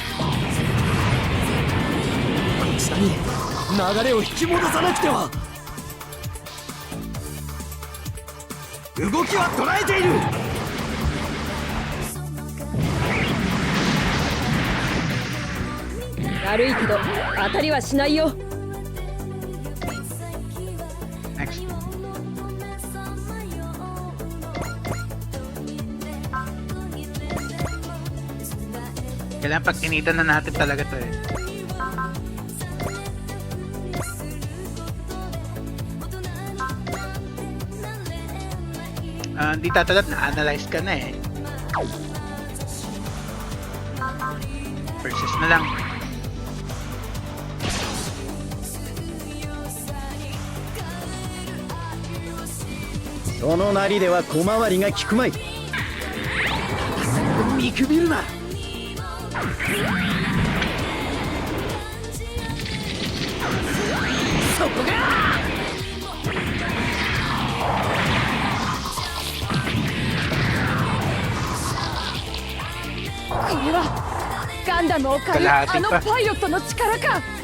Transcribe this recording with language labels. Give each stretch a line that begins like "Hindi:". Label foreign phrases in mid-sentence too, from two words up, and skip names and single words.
Japanese: こちらに流れを引き戻さなくては。動きは捉えている。悪いけど当たりはしないよ。
Filipino: Next. Kailangan pag-initan na natin talaga to eh. Hindi tatalat, na-analyze ka na eh. Versus na lang.
Japanese: そのなりでは小回りが利くまい。見くびるな。そこがこれはガンダムを狩るあのパイロットの力か。